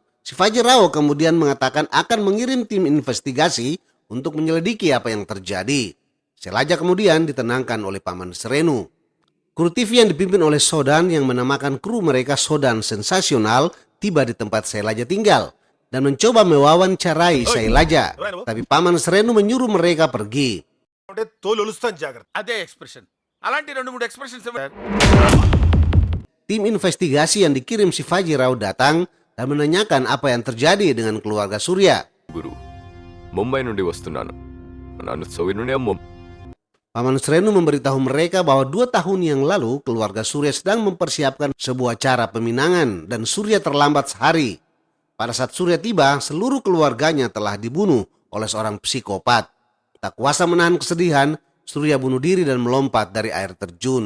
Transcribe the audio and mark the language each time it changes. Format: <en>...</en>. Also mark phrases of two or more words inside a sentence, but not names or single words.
<id>Shivaji Rao kemudian mengatakan akan mengirim tim investigasi untuk menyelidiki apa yang terjadi. Sailaja kemudian ditenangkan oleh Paman Serenu. Kru TV yang dipimpin oleh Sodan yang menamakan kru mereka Sodan Sensasional tiba di tempat Sailaja tinggal dan mencoba mewawancarai Sailaja. Tapi Paman Srenu menyuruh mereka pergi.</id> <te>అంటే తోలు ఒలుస్తాను జాగ్రత్త. అదే ఎక్స్ప్రెషన్. అలాంటి 2-3 ఎక్స్ప్రెషన్స్</te> <id>Tim investigasi yang dikirim Shivaji Rao datang dan menanyakan apa yang terjadi dengan keluarga Surya.</id> <te>గురు ముంబై నుండి వస్తున్నాను నన్ను సౌకర్యం</te> <id>Paman Srenu memberitahu mereka bahwa 2 tahun yang lalu keluarga Surya sedang mempersiapkan sebuah acara peminangan dan Surya terlambat sehari. Pada saat Surya tiba, seluruh keluarganya telah dibunuh oleh seorang psikopat. Tak kuasa menahan kesedihan, Surya bunuh diri dan melompat dari air terjun.</id>